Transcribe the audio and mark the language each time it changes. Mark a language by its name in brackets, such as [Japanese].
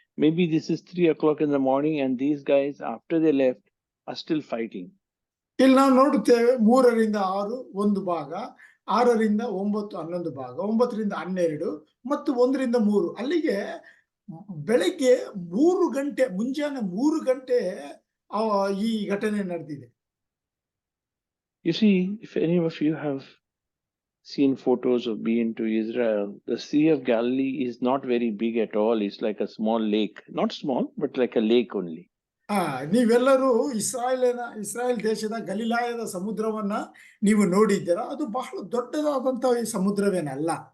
[English] Maybe this is 3 o'clock in the morning and these guys, after they left, are still fighting. [Kannada] ಇಲ್ಲಿ ನಾವು ನೋಡುತ್ತೇವೆ 3ರಿಂದ 6 ಒಂದು ಭಾಗ, 6ರಿಂದ 9 11 ಭಾಗ, 9ರಿಂದ 12 ಮತ್ತು 1ರಿಂದ 3. ಅಲ್ಲಿಗೆ ಬೆಳಗ್ಗೆ 3 ಗಂಟೆ, ಮುಂಜಾನೆ 3 ಗಂಟೆ ಈ ಘಟನೆ ನಡೆದಿದೆ. [English] You see, if any of you have seen photos of being to Israel, the Sea of Galilee is not very big at all. It's like a small lake, not small, but like a lake only. [Kannada] ನೀವೆಲ್ಲರೂ ಇಸ್ರಾಯೇಲ್ ದೇಶದ ಗಲಿಲಾಯದ ಸಮುದ್ರವನ್ನ ನೀವು ನೋಡಿದ್ದೀರಾ, ಅದು ಬಹಳ ದೊಡ್ಡದಾದಂತಹ ಈ ಸಮುದ್ರವೇನಲ್ಲ.